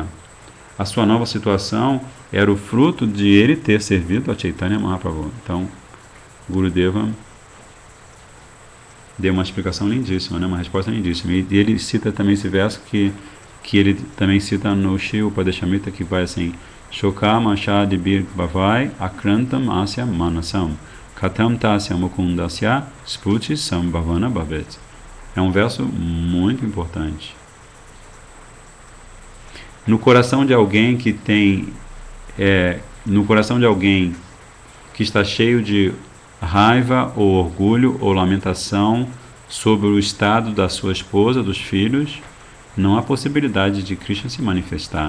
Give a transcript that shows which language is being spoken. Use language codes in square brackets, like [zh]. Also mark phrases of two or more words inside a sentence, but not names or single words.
[pt] A sua nova situação era o fruto de ele ter servido a Chaitanya Mahaprabhu. Então, Gurudeva deu uma explicação lindíssima, né? Uma resposta lindíssima. E ele cita também esse verso que ele também cita no Shri Upadeshamrita, que vai assim: [sa] Shokama Shadibir Bhavai Akrantam Asya Manasam Katam Tasya Mukundasya Sputi Sambhavana Bhavet. [pt] É um verso muito importante. No coração de alguém que tem no coração de alguém que está cheio de raiva ou orgulho ou lamentação sobre o estado da sua esposa, dos filhos, não há possibilidade de Krishna se manifestar.